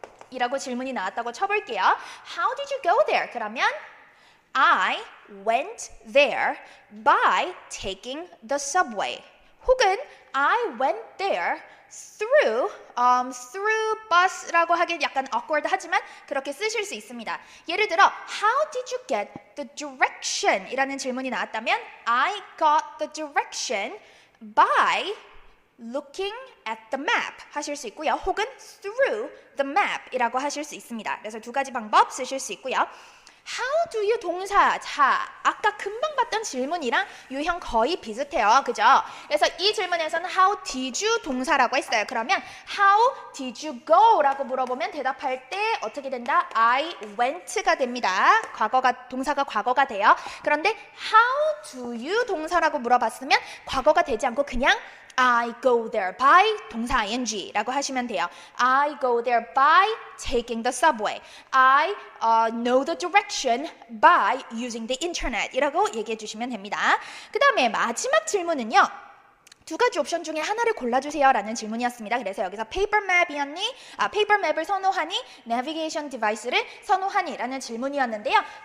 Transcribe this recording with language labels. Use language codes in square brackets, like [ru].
[ko] 이라고 질문이 나왔다고 쳐볼게요. [en] How did you go there? 그러면 I went there by taking the subway. 혹은 I went there through bus [ko] 라고 하긴 약간 [en] awkward [ko] 하지만 그렇게 쓰실 수 있습니다. 예를 들어 [en] How did you get the direction? [ko] 이라는 질문이 나왔다면 [en] I got the direction by looking at the map [ko] 하실 수 있고요. 혹은 [en] through the map [ko] 이라고 하실 수 있습니다. 그래서 두 가지 방법 쓰실 수 있고요. [en] How do you 동사. [ko] 자, 아까 금방 봤던 질문이랑 유형 거의 비슷해요. 그죠? 그래서 이 질문에서는 [en] how did you [ko] 동사라고 했어요. [en] 그러면 how did you go? [ko] 라고 물어보면 대답할 때 어떻게 된다? I went가 됩니다. 동사가 과거가 돼요. 그런데 [en] how do you [ko] 동사라고 물어봤으면 과거가 되지 않고 그냥 [en] I go there by [ko] 동사 ing라고 하시면 돼요. [en] I go there by taking the subway. I know the direction by using the internet [ko] 이라고 얘기해 주시면 됩니다. 그 다음에 마지막 질문은요. 두 가지 옵션 중에 하나를 골라주세요 라는 질문이었습니다. 그래서 여기서 paper map을 선호하니 navigation device를 선호하니 라는 질문이었는데요.